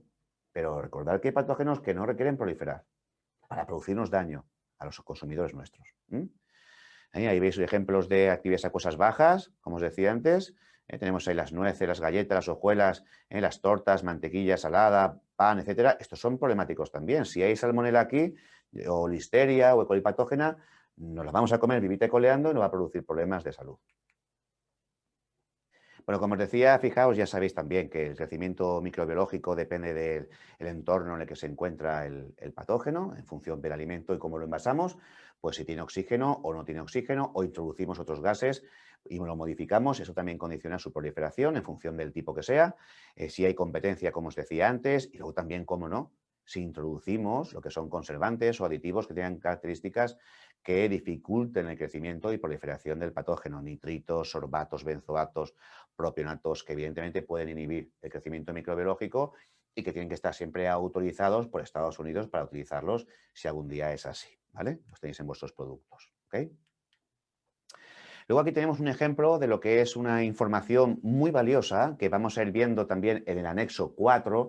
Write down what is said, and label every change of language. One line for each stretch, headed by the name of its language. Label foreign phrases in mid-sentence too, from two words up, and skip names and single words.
Spanish: Pero recordad que hay patógenos que no requieren proliferar para producirnos daño a los consumidores nuestros. Ahí veis ejemplos de actividades acuosas bajas, como os decía antes. Tenemos ahí las nueces, las galletas, las hojuelas, las tortas, mantequilla, salada, pan, etcétera. Estos son problemáticos también. Si hay salmonela aquí, o listeria, o E. coli patógena, nos la vamos a comer vivita y coleando y nos va a producir problemas de salud. Bueno, como os decía, fijaos, ya sabéis también que el crecimiento microbiológico depende del entorno en el que se encuentra el patógeno, en función del alimento y cómo lo envasamos, pues si tiene oxígeno o no tiene oxígeno, o introducimos otros gases y lo modificamos, eso también condiciona su proliferación en función del tipo que sea, si hay competencia, como os decía antes, y luego también, cómo no, si introducimos lo que son conservantes o aditivos que tengan características que dificulten el crecimiento y proliferación del patógeno, nitritos, sorbatos, benzoatos, propionatos que evidentemente pueden inhibir el crecimiento microbiológico y que tienen que estar siempre autorizados por Estados Unidos para utilizarlos si algún día es así, ¿vale? Los tenéis en vuestros productos, ¿ok? Luego aquí tenemos un ejemplo de lo que es una información muy valiosa que vamos a ir viendo también en el anexo 4.